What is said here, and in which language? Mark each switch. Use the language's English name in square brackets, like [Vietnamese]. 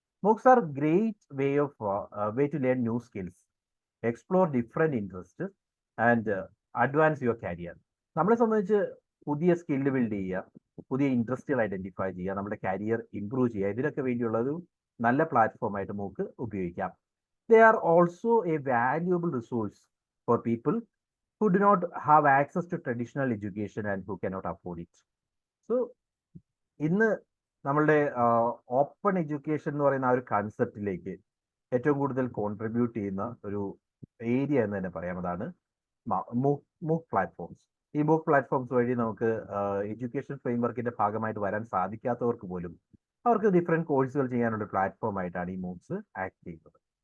[English] MOOCs are great way to learn new skills, explore different interest and advance your career. [Malayalam] നമ്മളെ സംബന്ധിച്ച് പുതിയ skill build ചെയ്യുക, പുതിയ ഇൻട്രസ്റ്റുകൾ identify ചെയ്യുക, നമ്മുടെ കരിയർ ഇംപ്രൂവ് ചെയ്യുക, ഇതിനൊക്കെ വേണ്ടിയുള്ള ഒരു നല്ല പ്ലാറ്റ്ഫോമായിട്ട് മൂക്ക് ഉപയോഗിക്കാം. [English] They are also a valuable resource for people who do not have access to traditional education and who cannot afford it. [Malayalam] So ഇന്ന് നമ്മളുടെ ഓപ്പൺ എഡ്യൂക്കേഷൻ എന്ന് പറയുന്ന ആ ഒരു കൺസെപ്റ്റിലേക്ക് ഏറ്റവും കൂടുതൽ കോൺട്രിബ്യൂട്ട് ചെയ്യുന്ന ഒരു ഏരിയ എന്ന് തന്നെ പറയാം. അതാണ് മൂക്ക് പ്ലാറ്റ്ഫോംസ്. ഈ മൂക്ക് പ്ലാറ്റ്ഫോംസ് വഴി നമുക്ക് എഡ്യൂക്കേഷൻ ഫ്രെയിംവർക്കിന്റെ ഭാഗമായിട്ട് വരാൻ സാധിക്കാത്തവർക്ക് പോലും അവർക്ക് ഡിഫറെന്റ് കോഴ്സുകൾ ചെയ്യാനുള്ള പ്ലാറ്റ്ഫോം ആയിട്ടാണ് ഈ മൂക്സ് ആക്ട് ചെയ്യുന്നത്.